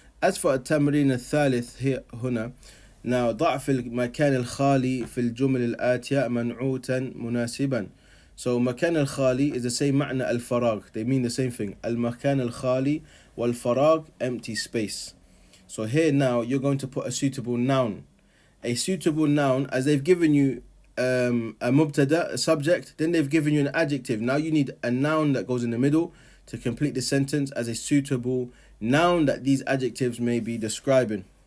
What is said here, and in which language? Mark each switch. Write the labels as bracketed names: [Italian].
[English] As for [Arabic] التمرين الثالث هنا, now ضع في المكان الخالي في الجمل الآتية منعوتا مناسبا. [English] So [Arabic] مكان الخالي [English] is the same [Arabic] معنى الفراغ, [English] they mean the same thing. [Arabic] المكان الخالي والفراغ, [English] empty space. So here now you're going to put a suitable noun. A suitable noun, as they've given you a mubtada, a subject, then they've given you an adjective. Now you need a noun that goes in the middle to complete the sentence as a suitable noun that these adjectives may be describing.